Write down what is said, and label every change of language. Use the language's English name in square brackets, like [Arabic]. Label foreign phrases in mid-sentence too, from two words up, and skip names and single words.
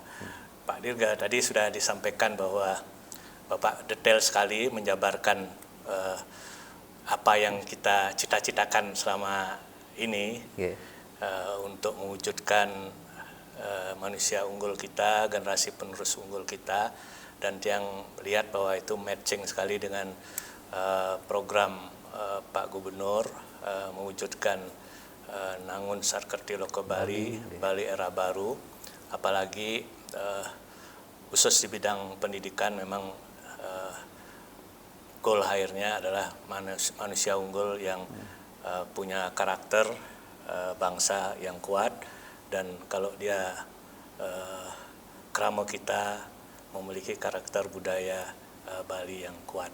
[Indonesian] Pak Dirga, tadi sudah disampaikan bahwa Bapak detail sekali menjabarkan apa yang kita cita-citakan selama ini untuk mewujudkan manusia unggul kita, generasi penerus unggul kita, dan yang lihat bahwa itu matching sekali dengan program Pak Gubernur mewujudkan Nangun Sarkerti Loko Bali, Bali Era Baru, apalagi khusus di bidang pendidikan memang goal akhirnya adalah manusia unggul yang punya karakter bangsa yang kuat, dan kalau dia krama kita memiliki karakter budaya Bali yang kuat.